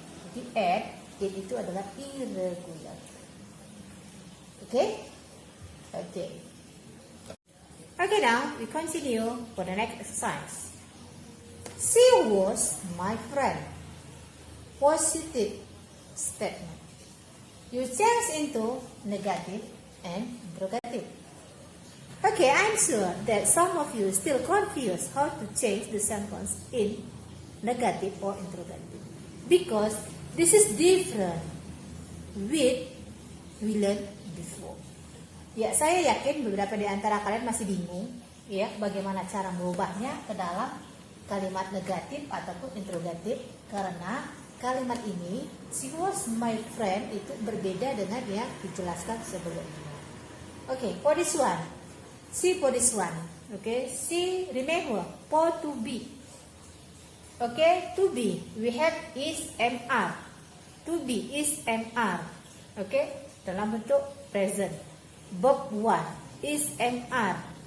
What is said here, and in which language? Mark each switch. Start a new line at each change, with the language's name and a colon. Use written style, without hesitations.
Indonesian: Jadi add, it itu adalah irregular. Okay? Okay.
English: Okay, now we continue for the next exercise. She was my friend. Positive statement. You change into negative and interrogative. Okay, I'm sure that some of you still confused how to change the sentence in negative or interrogative, because this is different with we learned before.
Indonesian: Ya, saya yakin beberapa di antara kalian masih bingung ya bagaimana cara merubahnya ke dalam kalimat negatif ataupun interrogatif, karena kalimat ini
English: she was my friend
Indonesian: itu berbeda dengan yang dijelaskan sebelumnya.
English: Okay, for this one. See for this one. Okay, see, remember for to be. Okay, to be we have is MR. To be is MR. Okay,
Indonesian: dalam bentuk
English: present. Verb 1 is MR.